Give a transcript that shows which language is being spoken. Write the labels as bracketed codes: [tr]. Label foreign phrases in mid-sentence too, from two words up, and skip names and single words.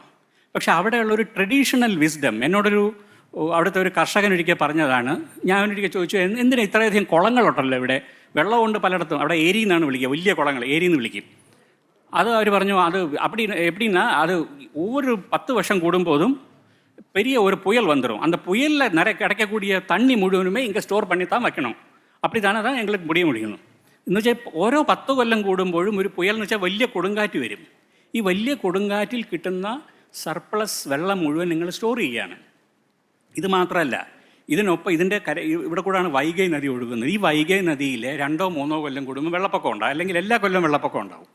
[ml] പക്ഷെ അവിടെയുള്ളൊരു ട്രഡീഷണൽ വിസ്ഡം അവിടുത്തെ ഒരു കർഷകൻ ഒരിക്കൽ പറഞ്ഞതാണ്. ഞാൻ ഒരിക്കൽ ചോദിച്ചു, എന്തിനാ ഇത്രയധികം കുളങ്ങളുണ്ടല്ലോ ഇവിടെ, വെള്ളമുണ്ട് പലയിടത്തും, അവിടെ ഏരി എന്നാണ് വിളിക്കുക, വലിയ കുളങ്ങൾ ഏരി എന്ന് വിളിക്കും. അത് അവർ പറഞ്ഞു, അത് എപ്പിടിന്നാ അത് ഒരു [ta] 10 வருஷம் കൂടുമ്പോഴും பெரிய ஒரு புயல் வந்துடும், அந்த புயலில் கிடைக்கக்கூடிய தண்ணி முழுவதுமே இங்கே ஸ்டோர் பண்ணி தான் வைக்கணும், அப்படி தானே தான் எங்களுக்கு முடியும். [ml] എന്ന് വെച്ചാൽ ഓരോ 10 കൊല്ലം കൂടുമ്പോഴും ഒരു പുയൽ എന്ന് വെച്ചാൽ വലിയ കൊടുങ്കാറ്റ് വരും. ഈ വലിയ കൊടുങ്കാറ്റിൽ കിട്ടുന്ന സർപ്ലസ് വെള്ളം മുഴുവൻ നിങ്ങൾ സ്റ്റോർ ചെയ്യുകയാണ്. ഇത് മാത്രമല്ല, ഇതിനൊപ്പം ഇതിൻ്റെ ഇവിടെ കൂടാണ് വൈഗൈ നദി ഒഴുകുന്നത്. ഈ വൈഗൈ നദിയിൽ 2-3 കൊല്ലം കൂടുമ്പോൾ വെള്ളപ്പൊക്കം ഉണ്ടാകും, അല്ലെങ്കിൽ എല്ലാ കൊല്ലം വെള്ളപ്പൊക്കം ഉണ്ടാകും.